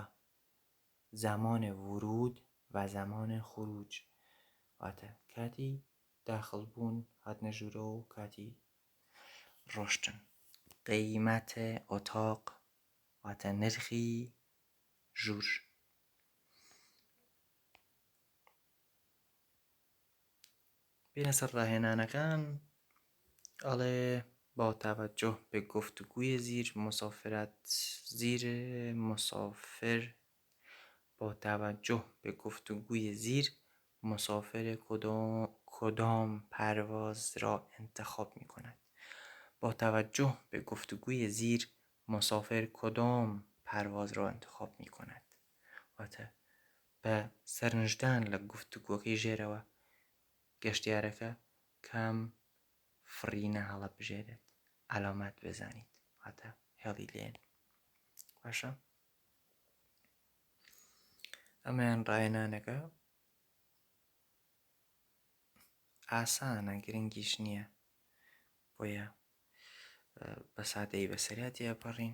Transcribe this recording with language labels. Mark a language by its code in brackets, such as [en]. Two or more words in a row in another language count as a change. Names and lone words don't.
[fa] زەمان ورود و زەمان خروج [ckb] واتە کاتی داخڵبوون هاتنە ژوورەوە و کاتی ڕۆشتن. [fa] قەیمەتە ئۆتاق [ckb] واتە نرخی ژوور. بینە سەر ڕاهێنانەکان. [fa] ئەڵێ با توجه به گفتگوی زیر مسافر کدام پرواز را انتخاب می کند؟ با توجه به گفتگوی زیر مسافر کدام پرواز را انتخاب می کند؟ [ckb] واتە بە سەرنجدان لە گفتگوەکەی ژێرەوە گەشتیارەکە کام فڕینە هەڵە بژێرێت علامات بزانیت واتە هێڵی لێن. باشە ئەمەیان ڕاهێنانەکە ئاسانە گرنگیش نییە بۆیە بە سادەیی بەسەریا تێپەڕین.